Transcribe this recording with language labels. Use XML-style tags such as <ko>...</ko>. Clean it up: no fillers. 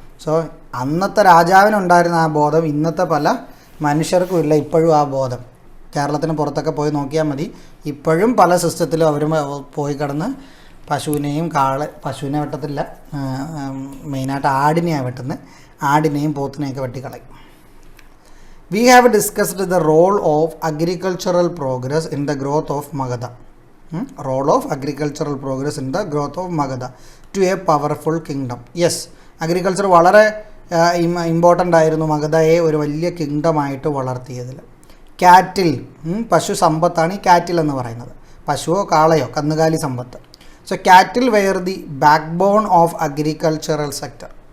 <ml>So അന്നത്തെ രാജാവിനുണ്ടായിരുന്ന ആ ബോധം ഇന്നത്തെ പല മനുഷ്യർക്കും ഇല്ല ഇപ്പോഴും ആ ബോധം. കേരളത്തിന് പുറത്തൊക്കെ പോയി നോക്കിയാൽ മതി, ഇപ്പോഴും പല സിസ്റ്റത്തിലും അവർ പോയി കിടന്ന് പശുവിനെ വെട്ടത്തില്ല, മെയിനായിട്ട് ആടിനെയാണ് വെട്ടുന്നത്, ആടിനെയും പോത്തിനെയൊക്കെ വെട്ടിക്കളയും.</ml> <en>We have discussed the role of agricultural progress in the growth of Magadha. Role of agricultural progress in the growth of Magadha to a powerful kingdom.</en> <ml>Yes, agriculture വളരെ ഇമ്പോർട്ടൻ്റ് ആയിരുന്നു മഗധയെ ഒരു വലിയ കിങ്ഡമായിട്ട് വളർത്തിയതിൽ. കാറ്റിൽ, പശു സമ്പത്താണ് ഈ കാറ്റിൽ എന്ന് പറയുന്നത്. പശുവോ കാളയോ കന്നുകാലി സമ്പത്ത്.</ml> <en>So cattle were the backbone of agricultural sector.</en>